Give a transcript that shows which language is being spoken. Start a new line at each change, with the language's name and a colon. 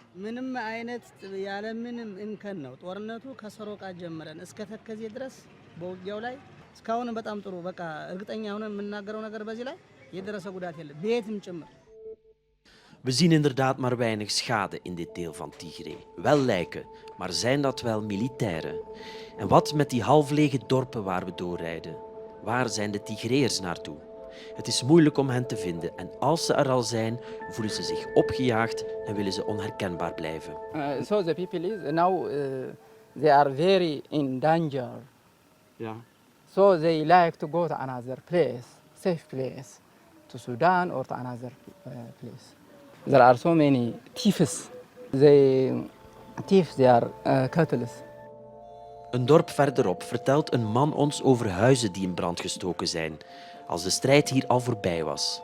Amharic: ምንም አይነት ያለ ምንም እንከን ነው ጦርነቱ ከሰሮቃ ጀመረን እስከ ተከዜ ድረስ በውጊያው ላይ እስካሁን በጣም ጥሩ በቃ እርግጠኛ ሆነን የምናገረው ነገር በዚህ ላይ የደረሰ ጉዳት የለም ቤትም ጭምር
Dutch: We zien inderdaad maar weinig schade in dit deel van Tigray. Wel lijken, maar zijn dat wel militairen? En wat met die half lege dorpen waar we doorrijden? Waar zijn de Tigreërs naartoe? Het is moeilijk om hen te vinden en als ze er al zijn, voelen ze zich opgejaagd en willen ze onherkenbaar blijven.
English: So the people is now they are very in danger.
Dutch: Ja.
English: So they like to go to another place, safe place, to Sudan or to another place. There are so many thieves. They thief their cattle.
Dutch: Een dorp verderop vertelt een man ons over huizen die in brand gestoken zijn, als de strijd hier al voorbij was.